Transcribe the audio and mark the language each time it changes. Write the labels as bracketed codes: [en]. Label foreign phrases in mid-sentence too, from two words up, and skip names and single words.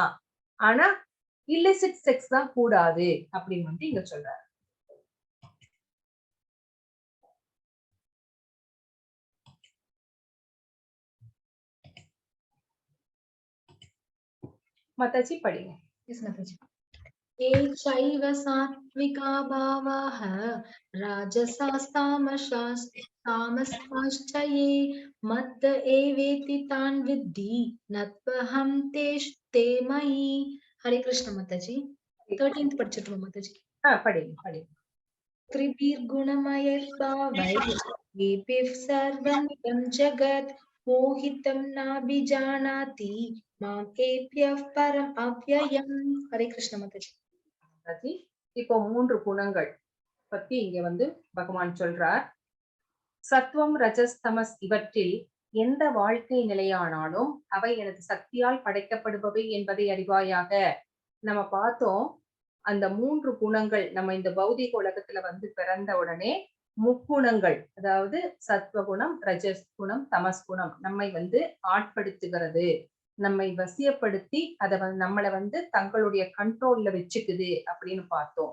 [ta] ஆனா [en] illicit sex [ta] தான் கூடாது அப்படின்னு வந்து இங்க சொல்றாரு. மாதாஜி படிங்க. [en] Yes, Mataji. [sa] ये चैव सात्विका भावाः राजसास्तामश्च ये मद्द एवेति तान् विद्धि न त्वहं ते मयि. [hi] हरे कृष्ण माताजी. [ta] 13th படிச்சிட்டோம் மாதாஜி. படிங்க படிங்க. [sa] त्रिभिर्गुणमयैर्भावैः येभिः सर्वं तं जगत् मोहितं नाभिजानाति माम् एभ्यः परम् अव्ययम्. [hi] हरे कृष्ण माताजी. [ta] இப்போ 3 குணங்கள் பத்தி இங்க வந்து பகவான் சொல்றார். சத்துவம், ரஜஸ், தமஸ் இவற்றில் எந்த வாழ்க்கை நிலையானாலும் அவை எனது சக்தியால் படைக்கப்படுபவை என்பதை அறிவாயாக. நம்ம பார்த்தோம் அந்த 3 குணங்கள் நம்ம இந்த பௌதிக உலகத்துல வந்து பிறந்த உடனே முக்குணங்கள், அதாவது சத்வகுணம், ரஜஸ் குணம், தமஸ் குணம் நம்மை வந்து ஆட்படுத்துகிறது, நம்மை வசியப்படுத்தி நம்மளை வந்து தங்களுடைய கண்ட்ரோல்ல வச்சுக்குது அப்படின்னு பார்த்தோம்.